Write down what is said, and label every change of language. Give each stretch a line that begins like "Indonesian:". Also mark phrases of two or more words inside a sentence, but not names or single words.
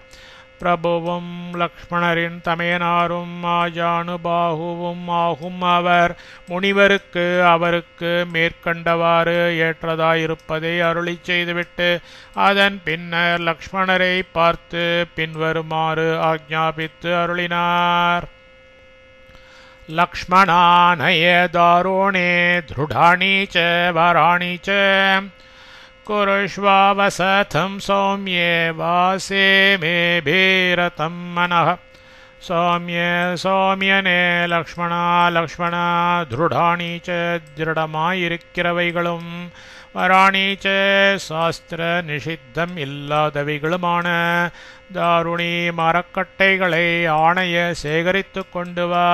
Tamil: பிரபுவும் லக்ஷ்மணரின் தமையனாரும் ஆஜானுபாகுவும் ஆகும் அவர் முனிவருக்கு அவருக்கு மேற்கண்டவாறு ஏற்றதாயிருப்பதை அருளி செய்துவிட்டு அதன் பின்னர் லக்ஷ்மணரை பார்த்து பின்வருமாறு ஆக்ஞாபித்து அருளினார்.
Sanskrit: लक्ष्मणानय दारूणि दृढानि च वराणि च कुरुष्वावसथं सौम्ये वासे मे भीरतं मनः.
Tamil: சௌமியனே லக்ஷ்மணா
Sanskrit: दृढानि च
Tamil: திருடமாயிருக்கிறவைகளும்
Sanskrit: वराणि च
Tamil: சாஸ்திர நிஷித்தம் இல்லாதவைகளுமான தாருணி மரக்கட்டைகளை ஆணைய சேகரித்து கொண்டு வா.